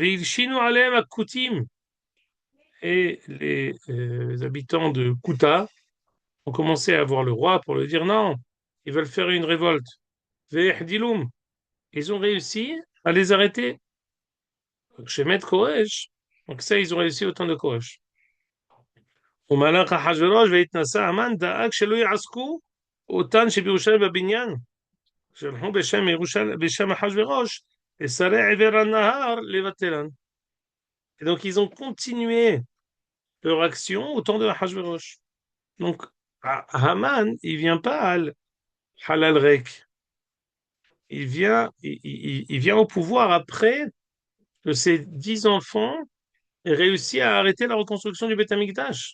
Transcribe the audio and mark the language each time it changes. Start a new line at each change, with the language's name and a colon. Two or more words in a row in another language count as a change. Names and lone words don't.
French: Et les habitants de Kouta ont commencé à voir le roi pour lui dire non, ils veulent faire une révolte. ils ont réussi à les arrêter chez Maître Koresh. Donc ça, ils ont réussi au temps de Koresh.
Hebrew: ומלך אחשורוש והתנשא המן דאג שלא יעסקו אותן שבירושלים בבניין, שלחו בשם אחשורוש לשרי עבר הנהר לבטלן.
French: Et donc ils ont continué leur action au temps de Ahashverosh. Donc Haman, il vient pas
Hebrew: על חלל ריק,
French: il vient au pouvoir après que ses 10 enfants aient réussi à arrêter la reconstruction du Beth Amikdash.